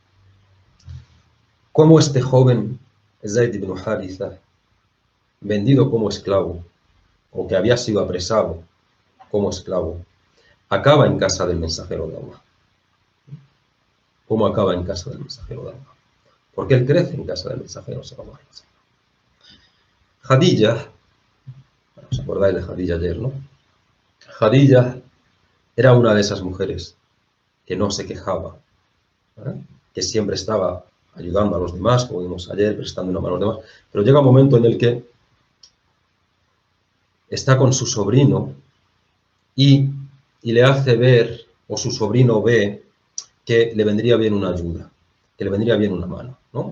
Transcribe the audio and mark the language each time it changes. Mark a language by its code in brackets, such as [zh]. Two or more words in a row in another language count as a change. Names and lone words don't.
[es] Cómo este joven, Zaid ibn Haritha, vendido como esclavo, o que había sido apresado como esclavo, acaba en casa del mensajero de Allah. ¿Cómo acaba en casa del mensajero de Allah? Porque él crece en casa del mensajero [ar] صلى الله عليه وسلم. [es] Khadija, ¿os acordáis de Khadija ayer, no? Khadija era una de esas mujeres que no se quejaba, que siempre estaba ayudando a los demás, como vimos ayer, prestando una mano a los demás, pero llega un momento en el que está con su sobrino y le hace ver, o su sobrino ve, que le vendría bien una ayuda, que le vendría bien una mano, ¿no?